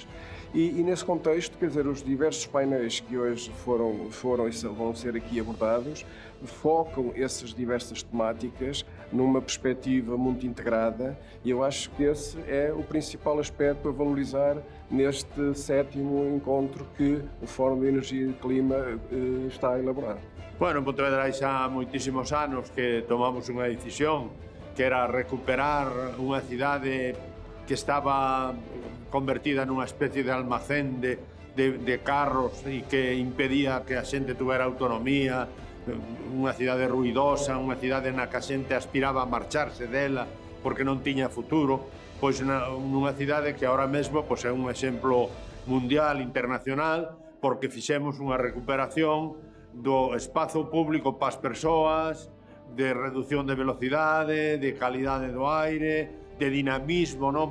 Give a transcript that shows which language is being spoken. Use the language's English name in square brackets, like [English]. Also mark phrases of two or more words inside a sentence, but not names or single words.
[Portuguese] E nesse contexto, quer dizer, os diversos painéis que hoje foram e vão ser aqui abordados focam essas diversas temáticas numa perspectiva muito integrada, e eu acho que esse é o principal aspecto a valorizar neste 7º encontro que o Fórum de Energia e Clima está a elaborar. [Galician] Bueno, en Pontevedra hai xa moitísimos anos que tomamos unha decisión que era recuperar unha cidade que estaba convertida nunha especie de almacén de carros e que impedía que a xente tuvera autonomía, unha cidade ruidosa, unha cidade na que a xente aspiraba a marcharse dela porque non tiña futuro, pois nunha cidade que ahora mesmo pois, é un exemplo mundial, internacional, porque fixemos unha recuperación do espazo público para as persoas, de reducción de velocidade, de calidade do aire, de dinamismo, non?